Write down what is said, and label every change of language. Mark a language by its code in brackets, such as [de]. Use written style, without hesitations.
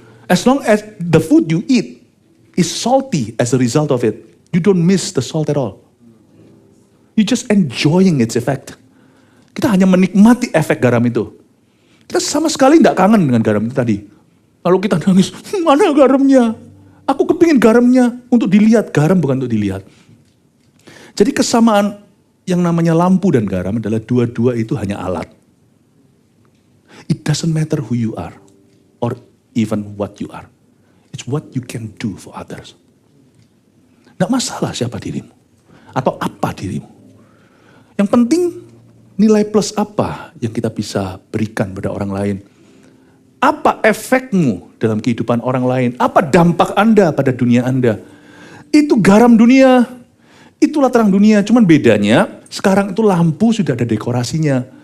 [en] As long as the food you eat is salty as a result of it, you don't miss the salt at all. You just enjoying its effect. [id] Kita hanya menikmati efek garam itu. Kita sama sekali tidak kangen dengan garam itu tadi. Lalu kita nangis, mana garamnya? Aku kepingin garamnya untuk dilihat. Garam bukan untuk dilihat. Jadi kesamaan yang namanya lampu dan garam adalah dua-dua itu hanya alat. [en] It doesn't matter who you are or even what you are. It's what you can do for others. [id] Tidak masalah siapa dirimu atau apa dirimu. Yang penting nilai plus apa yang kita bisa berikan pada orang lain. Apa efekmu dalam kehidupan orang lain? Apa dampak Anda pada dunia Anda? Itu garam dunia. Itulah terang dunia. Cuman bedanya sekarang itu lampu sudah ada dekorasinya.